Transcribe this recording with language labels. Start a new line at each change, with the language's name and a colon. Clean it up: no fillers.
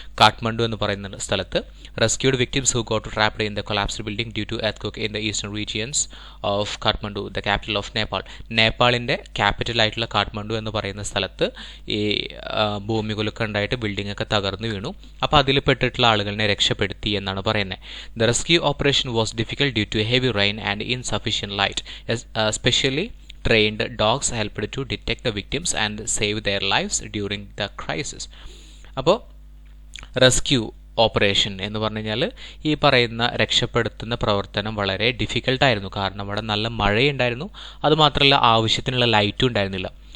Malayalam: കാഠ്മണ്ഡു എന്ന് പറയുന്ന സ്ഥലത്ത്
English: Rescued victims who got trapped in the collapsed building due to earth in the eastern regions of Kathmandu, the capital of Nepal.
Malayalam: നേപ്പാളിൻ്റെ ക്യാപിറ്റലായിട്ടുള്ള Kathmandu എന്ന് പറയുന്ന സ്ഥലത്ത് ഈ ഭൂമികുലുക്കം ഉണ്ടായിട്ട് ബിൽഡിംഗ് ഒക്കെ തകർന്നു വീണു. അപ്പോൾ അതിൽ പെട്ടിട്ടുള്ള ആളുകളെ രക്ഷപ്പെടുത്തി എന്നാണ് പറയുന്നത്.
English: The rescue operation was difficult due to heavy rain and insufficient light. Especially trained dogs helped to detect the victims and save their lives during the crisis.
Malayalam: അപ്പോൾ റെസ്ക്യൂ ഓപ്പറേഷൻ എന്ന് പറഞ്ഞു കഴിഞ്ഞാൽ ഈ പറയുന്ന രക്ഷപ്പെടുത്തുന്ന പ്രവർത്തനം വളരെ ഡിഫിക്കൽട്ടായിരുന്നു. കാരണം അവിടെ നല്ല മഴയുണ്ടായിരുന്നു, അതുമാത്രമല്ല ആവശ്യത്തിനുള്ള ലൈറ്റും ഉണ്ടായിരുന്നില്ല.